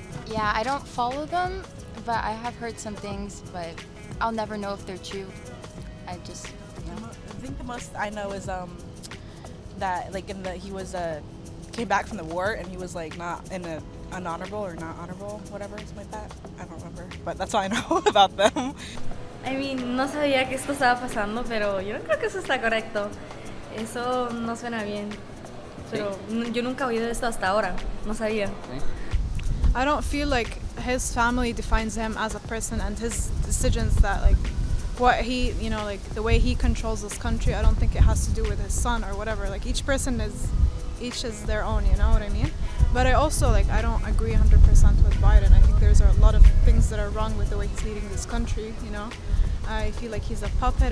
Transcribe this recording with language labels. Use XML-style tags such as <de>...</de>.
<en>Yeah, I don't follow them, but I have heard some things, but I'll never know if they're true. I just, I think the most I know is that like he was came back from the war and he was like not in a unhonorable or not honorable, whatever, something like that. I don't remember, but that's all I know about them.</en> <es>I mean, no sabía que esto estaba pasando, pero yo no creo que eso está correcto. Eso no suena bien. Pero yo nunca he oído esto hasta ahora. No sabía.</es> <en>I don't feel like his family defines him as a person and his decisions that like what he, like the way he controls this country, I don't think it has to do with his son or whatever. Like each is their own, you know what I mean? But I also I don't agree 100% with Biden. I think there's a lot of things that are wrong with the way he's leading this country, I feel like he's a puppet.</en>